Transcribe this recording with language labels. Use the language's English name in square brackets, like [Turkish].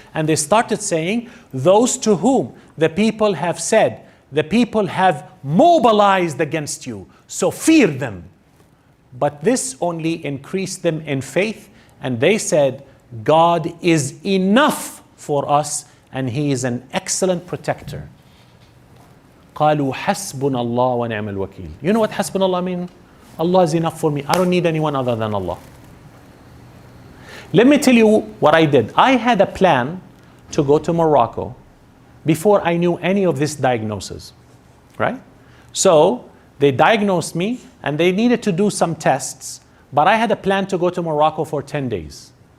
[English] And they started saying, those to whom the people have said, the people have mobilized against you, so fear them. But this only increased them in faith, and they said, God is enough for us and He is an excellent protector. [Arabic] قالوا حسبنا الله ونعم الوكيل. [English] You know what [Arabic] حسبنا الله [English] mean? Allah is enough for me. I don't need anyone other than Allah. Let me tell you what I did. I had a plan to go to Morocco before I knew any of this diagnosis, right? So they diagnosed me and they needed to do some tests, but I had a plan to go to Morocco for 10 days.